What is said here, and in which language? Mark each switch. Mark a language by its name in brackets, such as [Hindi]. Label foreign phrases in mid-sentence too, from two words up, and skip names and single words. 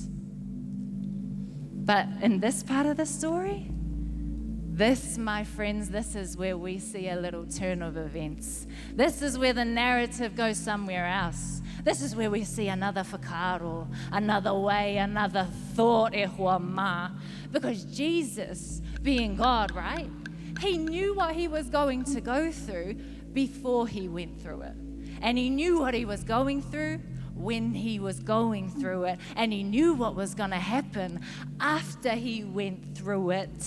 [English] But in this part of the story, this, my friends, this is where we see a little turn of events. This is where the narrative goes somewhere else. This is where we see another whakaaro, another way, another thought, [Māori] e hoa ma. [English] Because Jesus, being God, right? He knew what he was going to go through before he went through it. And he knew what he was going through when he was going through it, and he knew what was going to happen after he went through it.